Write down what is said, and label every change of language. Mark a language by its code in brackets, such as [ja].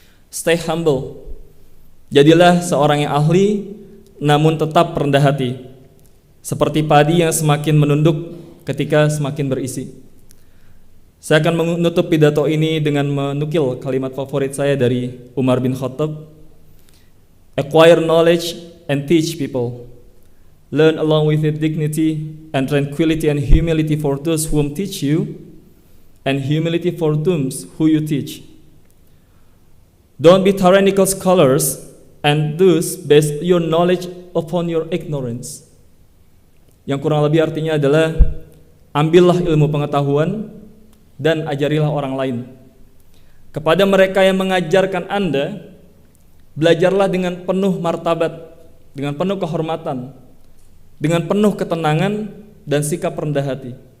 [en] Stay humble. [id] Jadilah seorang yang ahli namun tetap rendah hati. Seperti padi yang semakin menunduk ketika semakin berisi. Saya akan menutup pidato ini dengan menukil kalimat favorit saya dari Umar bin Khattab. [en] Acquire knowledge and teach people. Learn along with it dignity and tranquility and humility for those whom teach you, and humility for those who you teach. Don't be tyrannical scholars and thus base your knowledge upon your ignorance. [id] Yang kurang lebih artinya adalah ambillah ilmu pengetahuan dan ajarilah orang lain. Kepada mereka yang mengajarkan Anda, belajarlah dengan penuh martabat, dengan penuh kehormatan, dengan penuh ketenangan dan sikap rendah hati.